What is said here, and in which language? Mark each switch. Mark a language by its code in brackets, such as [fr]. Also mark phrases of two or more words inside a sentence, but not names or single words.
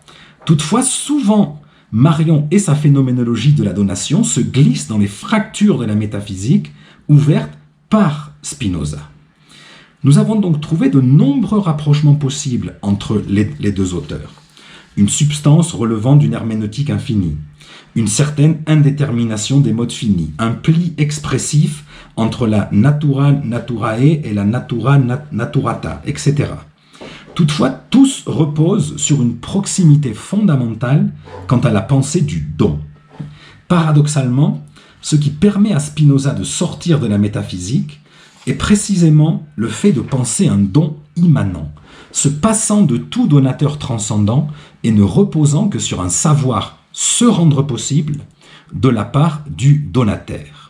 [fr] Toutefois, souvent, Marion et sa phénoménologie de la donation se glissent dans les fractures de la métaphysique ouvertes par Spinoza. Nous avons donc trouvé de nombreux rapprochements possibles entre les deux auteurs. Une substance relevant d'une herméneutique infinie, une certaine indétermination des modes finis, un pli expressif entre la [la] natura naturae [fr] et la [la] natura naturata, [fr] etc. Toutefois, tous reposent sur une proximité fondamentale quant à la pensée du don. Paradoxalement, ce qui permet à Spinoza de sortir de la métaphysique est précisément le fait de penser un don immanent, se passant de tout donateur transcendant et ne reposant que sur un savoir se rendre possible de la part du donateur.